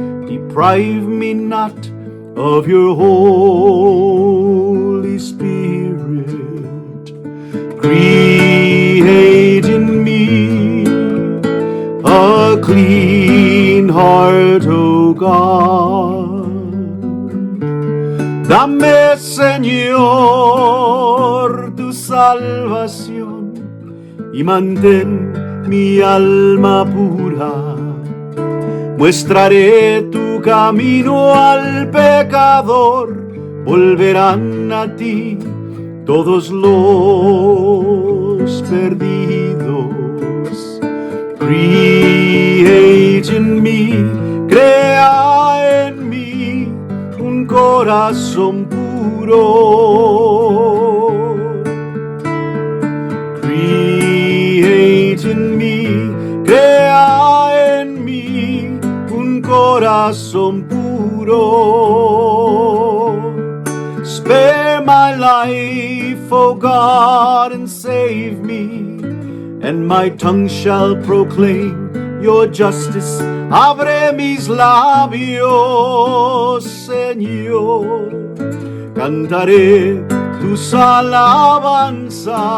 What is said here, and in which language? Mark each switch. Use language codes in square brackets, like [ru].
[en] Deprive me not of your Holy Spirit. Create in me a clean heart, O God. [es] Dame, Señor, tu salvación y mantén mi alma pura. Mostraré tu camino al pecador, volverán a ti todos los perdidos. [en] Create in me, [es] crea en mí un corazón puro. [en] Create in me, [es] crea en mí un corazón puro. [en] Spare my life, O God, and save me, and my tongue shall proclaim your justice. [es] Abre mis labios, Señor, cantaré tus alabanzas.